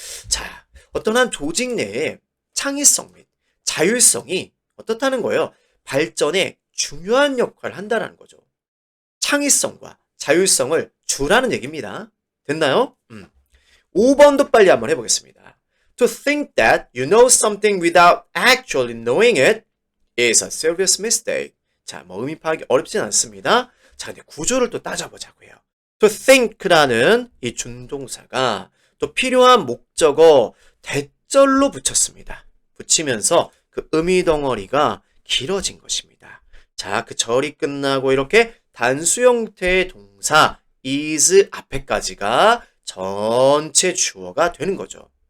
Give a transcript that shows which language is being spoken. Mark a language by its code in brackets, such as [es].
[ko] 자, 어떤 한 조직 내에 창의성 및 자율성이 어떻다는 거예요? 발전에 중요한 역할을 한다는 거죠. 창의성과 자율성을 주라는 얘기입니다. 됐나요? 5번도 빨리 한번 해보겠습니다. [en] To think that you know something without actually knowing it is a serious mistake. [ko] 자, 뭐 의미 파악이 어렵진 않습니다. 자, 근데 구조를 또 따져보자고요. To think라는 이 준동사가 또 필요한 목적어 대절로 붙였습니다. 붙이면서 그 의미 덩어리가 길어진 것입니다. 자, 그 절이 끝나고 이렇게 단수 형태의 동사 is 앞에까지가 전체 주어가 되는 거죠.